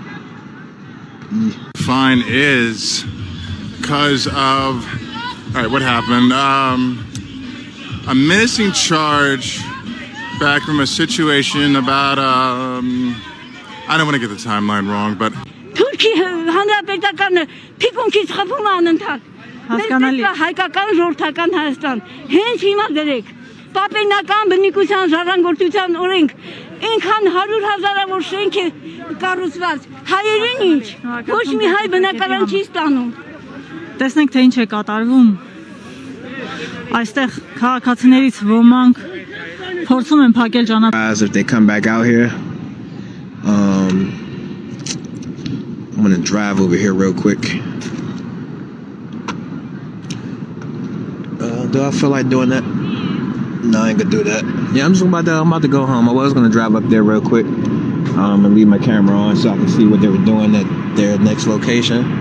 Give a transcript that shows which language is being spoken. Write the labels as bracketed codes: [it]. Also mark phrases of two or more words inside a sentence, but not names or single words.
[en] fine is because of, all right, what happened? A missing charge back from a situation about, I don't want to get the timeline wrong, but [hy] Ինքան 100,000-ավոր շենք է կառուցված, հայերին ինչ, ոչ մի հայ բնակարան չի ստանում։ Տեսնենք, թե ինչ է կատարվում։ Այստեղ քաղաքացիներից ոմանք փորձում են փակել ճանապարհը։ [en] If they come back out here, I'm gonna drive over here real quick. Do I feel like doing that? No, I ain't gonna do that. Yeah, I'm about to go home. I was gonna drive up there real quick and leave my camera on so I can see what they were doing at their next location.